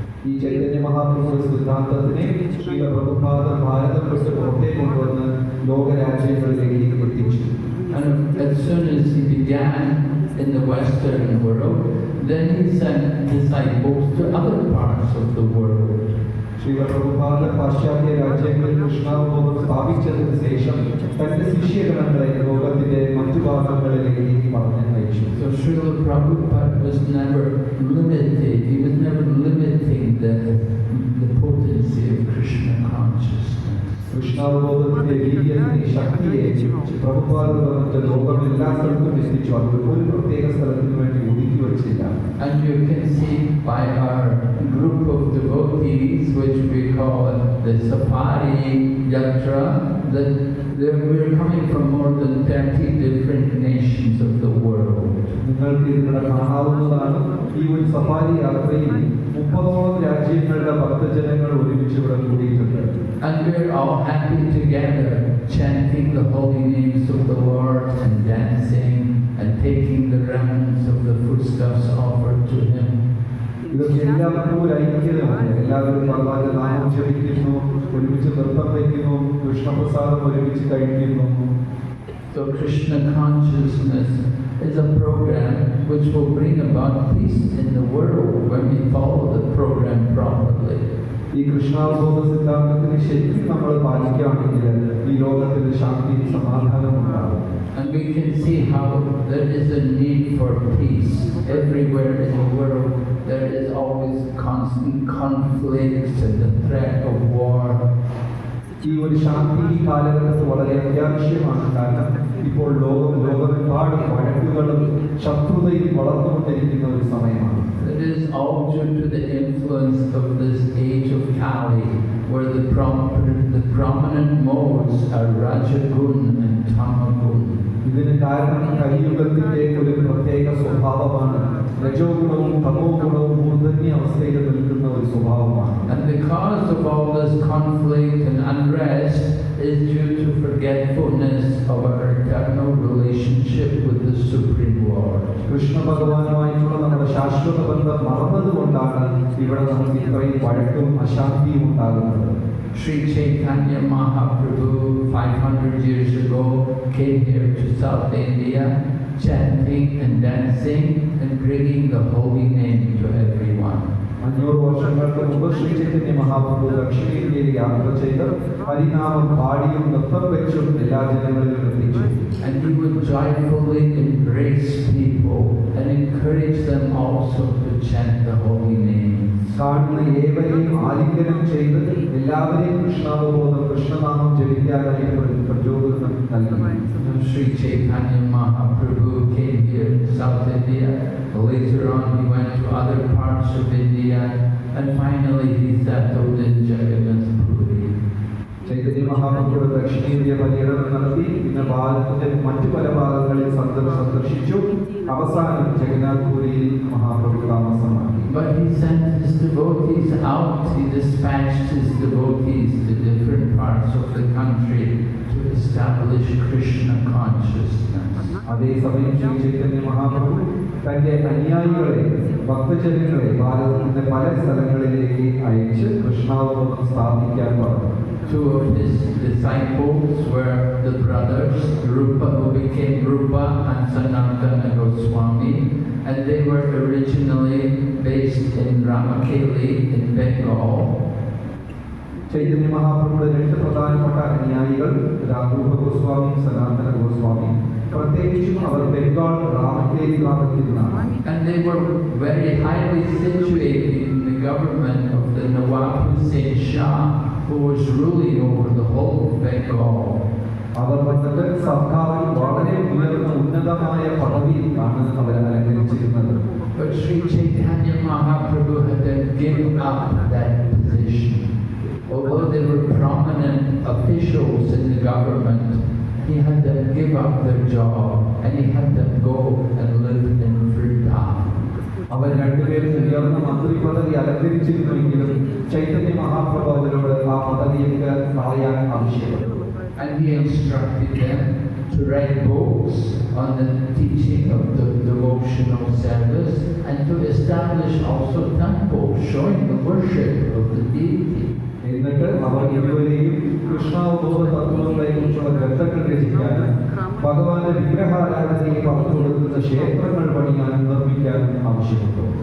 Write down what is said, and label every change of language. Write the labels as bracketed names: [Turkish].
[Malayalam] ഈ ചൈതന്യ മഹാപ്രഭുവിന്റെ സിദ്ധാന്തത്തിനെ ശ്രീല പ്രഭുപാദ ഭാരതം വിട്ട് പുറത്തേക്ക് കൊണ്ടുവന്ന് ലോകരാജ്യങ്ങളിലേക്ക് എത്തിച്ചു. [English] And as soon as he began in the Western world, then he sent disciples to other parts of the world. [Malayalam] Srila Prabhupada പാശ്ചാത്യ രാജ്യങ്ങളിൽ കൃഷ്ണാവബോധം സ്ഥാപിച്ചതിന് ശേഷം തന്റെ ശിഷ്യഗണങ്ങളെ ലോകത്തിന്റെ മറ്റു ഭാഗങ്ങളിലേക്ക് പറഞ്ഞയച്ചു. [English] So Srila Prabhupada was never limited. He was never limiting the potency of Krishna consciousness. [Malayalam] കൃഷ്ണാവബോധത്തിന്റെ വീര്യത്തെ, ശക്തിയെ പ്രഭുപാദ മറ്റ് ലോകം എല്ലാ സ്ഥലത്തും എത്തിച്ചു. അത് ഒരു പ്രത്യേക സ്ഥലത്തിന് വേണ്ടി ഒതുക്കി വച്ചില്ല. [English] And you can see by our group of devotees, which we call the Safari Yatra, that we are coming from more than 30 different nations of the world. [Malayalam] നിങ്ങൾക്ക് ഇതിവിടെ കാണാവുന്നതാണ്. ഈ ഒരു സഫാരി യാത്രയിൽ 30ഓളം രാജ്യങ്ങളുടെ ഭക്തജനങ്ങൾ ഒരുമിച്ച് ഇവിടെ കൂടിയിട്ടുണ്ട്. [English] And we are all happy together, chanting the holy names of the Lord and dancing and taking the remnants of the foodstuffs offered to Him. [Malayalam] ഇതൊക്കെ എല്ലാവർക്കും ഒരു ഐക്യതയുണ്ട്. എല്ലാവരും ഭഗവാന്റെ നാമം ജപിക്കുന്നു, ഒരുമിച്ച് നൃത്തം വയ്ക്കുന്നു, കൃഷ്ണപ്രസാദം ഒരുമിച്ച് കഴിക്കുന്നു. [English] So Krishna consciousness is a program which will bring about peace in the world when we follow the program properly. [Malayalam] ഈ കൃഷ്ണാവബോധ സിദ്ധാന്തത്തിന് ശരിക്കും നമ്മൾ പാലിക്കുകയാണെങ്കിൽ ഈ ലോകത്തിൽ ശാന്തി സമാധാനം ഉണ്ടാകും. [English] And we can see how there is a need for peace everywhere in the world. There is always constant conflicts and the threat of war. [Malayalam] ഈ ഒരു ശാന്തി ഈ കാലഘട്ടത്ത് വളരെ അത്യാവശ്യമാണ്. കാരണം ഇപ്പോൾ ലോകമെമ്പാടും വഴക്കുകളും ശത്രുതയും വളർന്നുകൊണ്ടിരിക്കുന്ന ഒരു സമയമാണ്. [English] It is all due to the influence of this age of Kali, where the prominent modes are Rajagun and Tamagun. [Malayalam] ഇതിന് കാരണം കലിയുഗത്തിന്റെ ഒരു പ്രത്യേക സ്വഭാവമാണ്. രജോ ഗുണവും തമോ ഗുണവും മൂർധന്യ അവസ്ഥയിൽ നിൽക്കുന്ന ഒരു സ്വഭാവമാണ്. [English] And the cause of all this conflict and unrest is due to forgetfulness of our eternal relationship with the Supreme Lord. [Malayalam] Krishna ഭഗവാനുമായിട്ടുള്ള നമ്മുടെ ശാശ്വത ബന്ധം മറന്നതുകൊണ്ടാണ് ഇവിടെ നമുക്ക് ഇത്രയും വഴക്കും അശാന്തിയും ഉണ്ടാകുന്നത്. [English] Sri Chaitanya Mahaprabhu 500 years ago came here to South India, chanting and dancing and bringing the holy name to everyone. [Malayalam] 500 വർഷങ്ങൾക്ക് മുമ്പ് ശ്രീ ചൈതന്യ മഹാപ്രഭു ദക്ഷിണേന്ത്യയിൽ യാത്ര ചെയ്ത് ഹരിനാമം പാടിയും നൃത്തം വെച്ചും എല്ലാ ജനങ്ങളിലും എത്തിച്ചു. [English] And he would joyfully embrace people and encourage them also to chant the holy name. [Malayalam] കാണുന്ന ഏവരെയും ആലിംഗനം ചെയ്ത് എല്ലാവരെയും കൃഷ്ണാവബോധം കൃഷ്ണനാമം ജപിക്കാനായി പ്രചോദനം നൽകി. [English] Sri Chaitanya Mahaprabhu came here in South India. Later on he went to other parts of India and finally he settled in Jagannath Puri. [Malayalam] Chaitanya മഹാപ്രഭുയുടെ ദക്ഷിണേന്ത്യ പര്യടനം നടത്തി പിന്നെ ഭാരതത്തിന്റെ മറ്റു പല ഭാഗങ്ങളിൽ സന്ദർശിച്ചു. അവസാനം ജഗന്നാഥ് പുരിയിൽ മഹാപ്രഭു താമസമാക്കി. [English] But he sent his devotees out. He dispatched his devotees to different parts of the country to establish Krishna consciousness. [Malayalam] അതേസമയം ശ്രീ ചൈതന്യ മഹാപ്രഭു തന്റെ അനുയായികളെ ഭക്തജനങ്ങളെ ഭാരതത്തിന്റെ പല സ്ഥലങ്ങളിലേക്ക് അയച്ച് കൃഷ്ണാവബോധം സ്ഥാപിക്കാൻ പറഞ്ഞു. [English] Two of his disciples were the brothers Rupa, who became Rupa and Sanatana Goswami, and they were originally based in Ramakeli in Bengal. [Malayalam] Chaitanya മഹാപ്രഭുയുടെ രണ്ട് പ്രധാനപ്പെട്ട അനുയായികൾ രൂപ ഗോസ്വാമി സനാതന ഗോസ്വാമി, പ്രത്യേകിച്ചും അവർ ബംഗാൾ റാമക്കേലി ഭാഗത്തിൽ നിന്നാണ്. [English] And they were very highly situated in the government of the Nawab Hussain Shah, who was ruling over the whole of Bengal. [Malayalam] അവർ വന്നിട്ട് സർക്കാരിൽ വളരെ ഉയർന്ന ഉന്നതമായ പദവിയിലാണ് അവർ അലങ്കരിച്ചിരുന്നത്. [English] But Sri Chaitanya Mahaprabhu had to give up that position. Although they were prominent officials in the government, he had them give up their job and he had them go and live in Vrindavan. [Malayalam] അവർ രണ്ടുപേരും ഉയർന്ന മന്ത്രി പദവി അലങ്കരിച്ചിരുന്നുവെങ്കിലും ചൈതന്യ മഹാപ്രഭു അവരോട് ആ പദവിയൊക്കെ കളയാൻ ആവശ്യപ്പെട്ടു. [English] And he instructed them to write books on the teaching of the devotional service and to establish also temples showing the worship of the deity. [Malayalam] എന്നിട്ട് അവർ ഇരുവരെയും കൃഷ്ണാവബോധ തത്വങ്ങളെക്കുറിച്ചുള്ള ഗ്രന്ഥങ്ങൾ രചിക്കാനും ഭഗവാന്റെ വിഗ്രഹാരാധനയെ പറഞ്ഞു കൊടുക്കുന്ന ക്ഷേത്രങ്ങൾ പണിയാനും നിർമ്മിക്കാനും ആവശ്യപ്പെട്ടു.